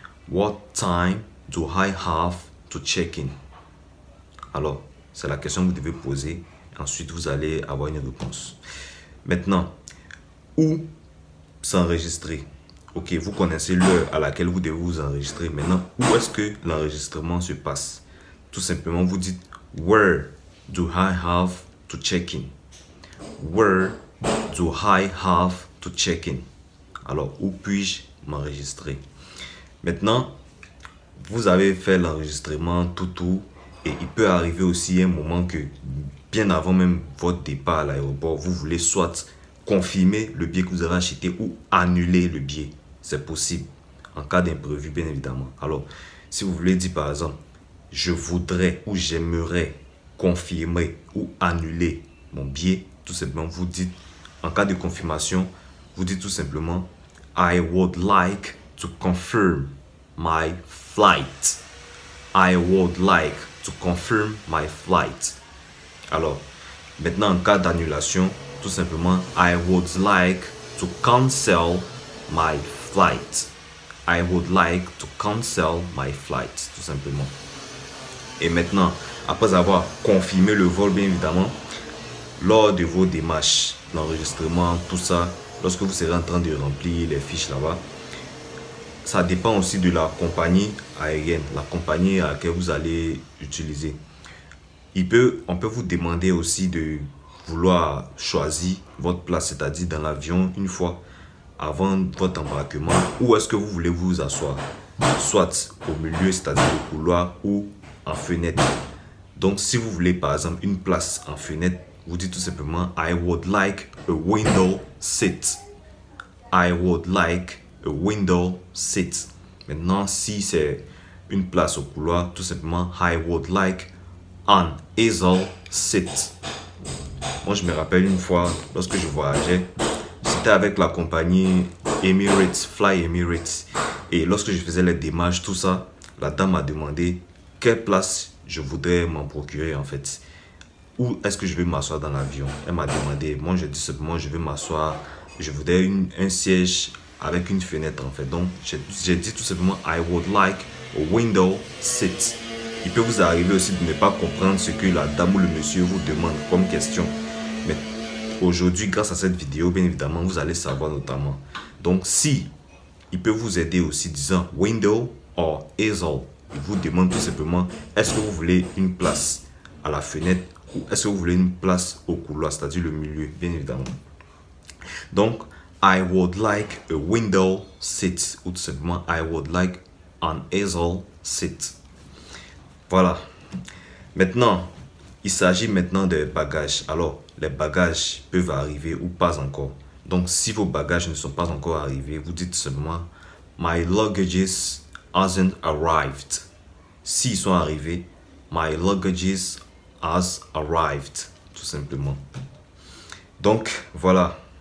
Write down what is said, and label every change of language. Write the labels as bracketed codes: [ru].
[en] What time do I have to check in? [fr] Alors, c'est la question que vous devez poser. Ensuite, vous allez avoir une réponse. Maintenant, où s'enregistrer? Ok, vous connaissez l'heure à laquelle vous devez vous enregistrer. Maintenant, où est-ce que l'enregistrement se passe? Tout simplement, vous dites [en] where do I have to check in? Where do I have to check in? [fr] Alors, où puis-je m'enregistrer? Maintenant, vous avez fait l'enregistrement tout et il peut arriver aussi un moment que bien avant même votre départ à l'aéroport, vous voulez soit confirmer le billet que vous avez acheté ou annuler le billet. C'est possible en cas d'imprévu bien évidemment. Alors, si vous voulez dire par exemple, je voudrais ou j'aimerais confirmer ou annuler mon billet, tout simplement vous dites, en cas de confirmation, vous dites tout simplement [en] I would like to confirm my flight. I would like to confirm my flight. [fr] Alors, Maintenant, en cas d'annulation, tout simplement, [en] I would like to cancel my flight. I would like to cancel my flight, [fr] tout simplement. Et maintenant, après avoir confirmé le vol, bien évidemment, lors de vos démarches, l'enregistrement, tout ça, lorsque vous serez en train de remplir les fiches là-bas, ça dépend aussi de la compagnie aérienne, la compagnie à laquelle vous allez utiliser. On peut vous demander aussi de vouloir choisir votre place, c'est-à-dire dans l'avion, une fois avant votre embarquement, où est-ce que vous voulez vous asseoir, soit au milieu, c'est-à-dire au couloir, ou en fenêtre. Donc, si vous voulez par exemple une place en fenêtre, vous dites tout simplement [en] I would like a window seat. I would like a window seat. [fr] Maintenant, si c'est une place au couloir, tout simplement [en] I would like an aisle seat. [fr] Moi, je me rappelle une fois, lorsque je voyageais, c'était avec la compagnie Emirates, Fly Emirates. Et lorsque je faisais les démarches, tout ça, la dame m'a demandé quelle place je voudrais m'en procurer en fait. Où est-ce que je vais m'asseoir dans l'avion? Elle m'a demandé. Moi, je dis simplement, je vais m'asseoir. Je voudrais un siège avec une fenêtre en fait. Donc, j'ai dit tout simplement, [en] I would like a window seat. [fr] Il peut vous arriver aussi de ne pas comprendre ce que la dame ou le monsieur vous demande comme question. Mais aujourd'hui, grâce à cette vidéo, bien évidemment, vous allez savoir notamment. Donc, si il peut vous aider aussi disant window or aisle, il vous demande tout simplement, est-ce que vous voulez une place à la fenêtre ou est-ce que vous voulez une place au couloir, c'est-à-dire le milieu, bien évidemment. [en] Donc, I would like a window seat [fr] ou tout simplement, [en] I would like an aisle seat. [fr] Voilà. Maintenant, il s'agit maintenant des bagages. Alors, les bagages peuvent arriver ou pas encore. Donc, si vos bagages ne sont pas encore arrivés, vous dites seulement [en] My luggages hasn't arrived. [fr] S'ils sont arrivés, [en] My luggages has arrived. [fr] Tout simplement. Donc, voilà.